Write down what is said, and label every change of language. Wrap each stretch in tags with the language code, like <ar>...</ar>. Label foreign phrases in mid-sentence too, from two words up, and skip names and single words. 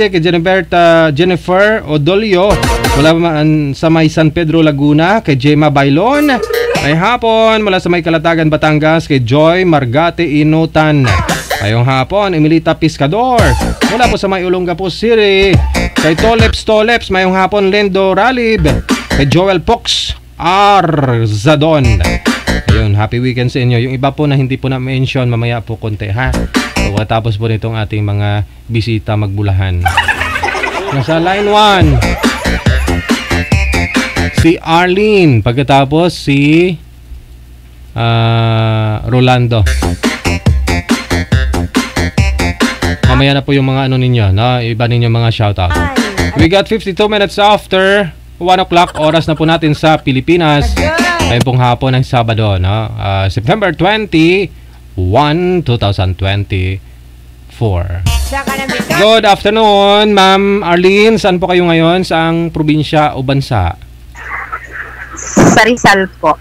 <tl>Kay Jennifer Odolio mula sa may San Pedro Laguna. Kay Gemma Bailon, ay hapon mula sa may Kalatagan Batangas. Kay Joy Margate Inutan, ayong hapon. Emilita Piscador mula po sa may Olongapo City. Kay Toleps mayong hapon. Lendo Ralib. Kay Joel Pox Arzadon, ayun,</tl> <en>happy weekend</en> <tl>sa inyo. Yung iba po na hindi po na mention, mamaya po konti, ha. So, tapos po nitong ating mga bisita magbulahan. Nasa line 1 si Arlene, pagkatapos si Rolando. Mamaya na po yung mga ano ninyo, no? Iba ninyo mga shoutout.</tl> <en>We got 52 minutes after 1 o'clock.</en> <tl>Oras na po natin sa Pilipinas. Ngayon pong hapon ng Sabado, no? September 21, 2024.</tl> <en>Good afternoon, Ma'am Arlene.</en> <tl>Saan po kayo ngayon? Saang probinsya o bansa? Sa Rizal po.</tl>